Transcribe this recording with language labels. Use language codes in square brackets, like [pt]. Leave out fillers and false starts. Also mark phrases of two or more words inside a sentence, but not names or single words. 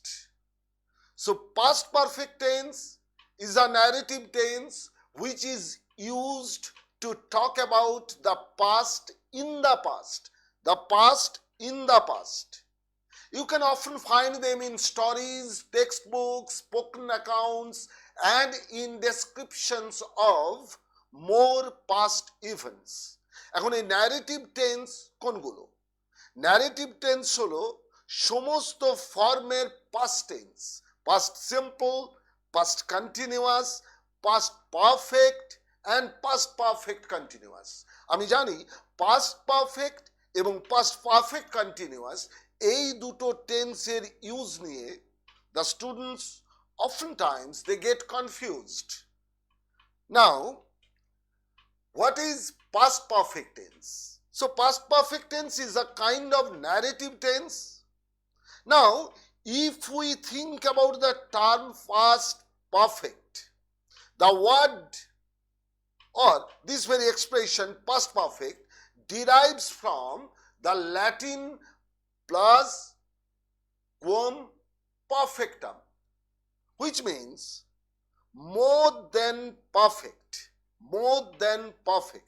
[en] So past perfect tense is a narrative tense which is used to talk about the past in the past. The past in the past. You can often find them in stories, textbooks, spoken accounts, and in descriptions of more past events. [bn] এখন এই [en] narrative tense কোনগুলো? Narrative tense [bn] হলো সমস্ত ফর্মের [en] past tense, past simple, past continuous, past perfect and past perfect continuous. [bn] আমি জানি [en] past perfect এবং past perfect continuous [bn] এই দুটো টেন্সের ইউজ নিয়ে [en] the students oftentimes they get confused. Now, what is past perfect tense? So past perfect tense is a kind of narrative tense. Now, if we think about the term past perfect, the word or this very expression past perfect derives from the Latin [la] plus quam perfectum, [en] which means more than perfect, more than perfect.